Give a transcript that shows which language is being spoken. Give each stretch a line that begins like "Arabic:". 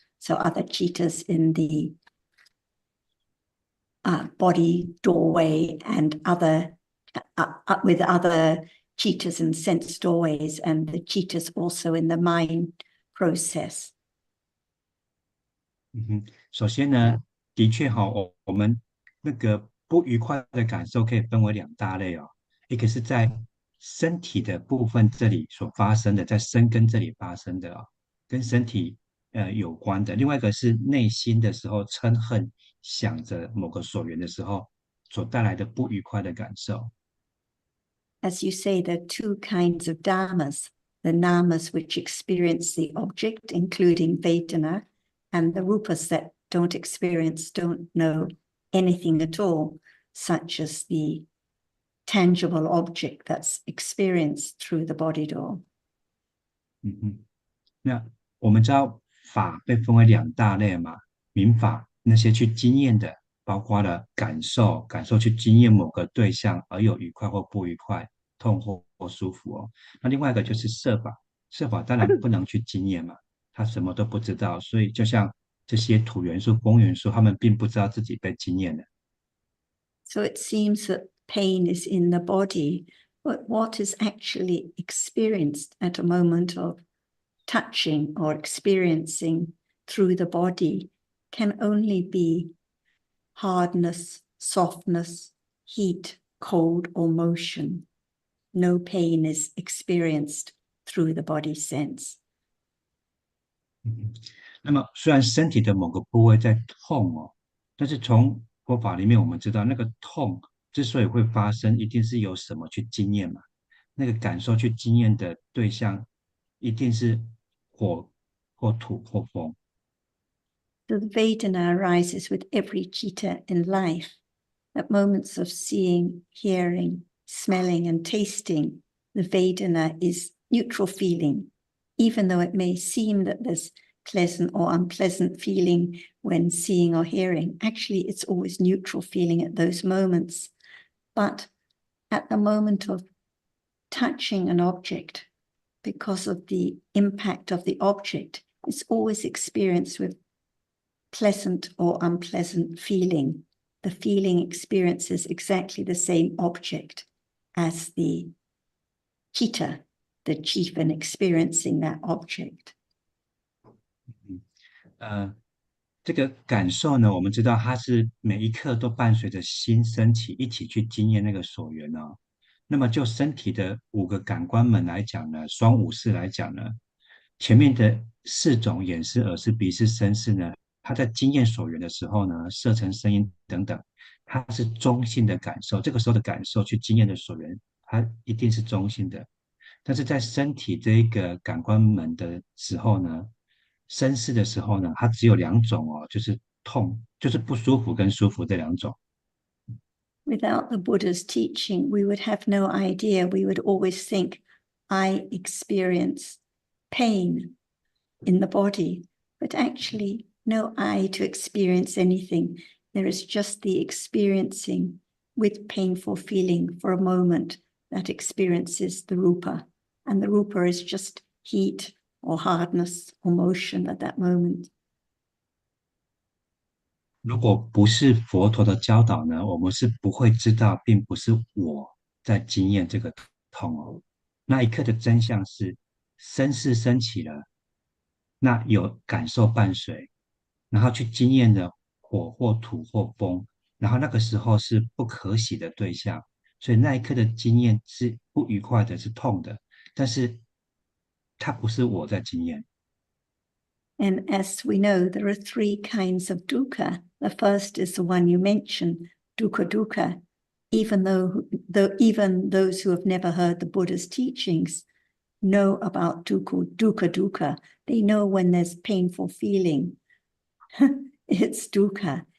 English: So other chittas in the body doorway and other with other chittas and sense doorways, and the chittas also in the mind process.
Chinese: 首先呢，的确哈，我们那个不愉快的感受可以分为两大类哦，一个是在身体的部分这里所发生的，在身根这里发生的哦，跟身体有关的；另外一个是内心的时候嗔恨，想着某个所缘的时候所带来的不愉快的感受。
English: As you say, there are two kinds of dhammas, the namas which experience the object, including Vedana, and the rupas that don't experience, don't know anything at all, such as the tangible object that's experienced through the body door.
Chinese: 那我们知道法被分为两大类嘛，民法那些去经验的，包括了感受去经验某个对象而有愉快或不愉快、痛或舒服哦。那另外一个就是色法，色法当然不能去经验嘛，他什么都不知道，所以就像这些土元素、风元素，他们并不知道自己被经验了。
English: So it seems that pain is in the body, but what is actually experienced at a moment of touching or experiencing through the body can only be hardness, softness, heat, cold, or motion. No pain is experienced through the body sense.
Chinese: 那么虽然身体的某个部位在痛哦，但是从佛法里面我们知道，那个痛之所以会发生，一定是有什么去经验嘛。那个感受去经验的对象，一定是火或土或风。
English: So the Vedana arises with every chitta in life. At moments of seeing, hearing, smelling, and tasting, the Vedana is neutral feeling, even though it may seem that there's pleasant or unpleasant feeling when seeing or hearing. Actually, it's always neutral feeling at those moments. But at the moment of touching an object, because of the impact of the object, it's always experienced with pleasant or unpleasant feeling. The feeling experiences exactly the same object as the chitta, the chieftain experiencing that object.
Chinese: 这个感受呢，我们知道它是每一刻都伴随着心升起，一起去经验那个所缘哦。那么就身体的5个感官门来讲呢，双五识来讲呢，前面的4种眼识、耳识、鼻识、身识呢，它在经验所缘的时候呢，色尘、声音等等，它是中性的感受。这个时候的感受去经验的所缘，它一定是中性的。但是在身体这一个感官门的时候呢，身识的时候呢，它只有2种哦，就是痛，就是不舒服跟舒服这2种。
English: Without the Buddha's teaching, we would have no idea. We would always think, I experience pain in the body, but actually no I to experience anything. There is just the experiencing with painful feeling for a moment that experiences the rupa. And the rupa is just heat or hardness or motion at that moment.
Chinese: 如果不是佛陀的教导呢，我们是不会知道，并不是我在经验这个痛哦。那一刻的真相是，身识升起了，那有感受伴随，然后去经验的火或土或风，然后那个时候是不可喜的对象，所以那一刻的经验是不愉快的，是痛的，但是它不是我在经验。
English: And as we know, there are 3 kinds of dukkha. The first is the one you mentioned, dukkha. Even though even those who have never heard the Buddha's teachings know about dukkha. They know when there's painful feeling, it's dukkha.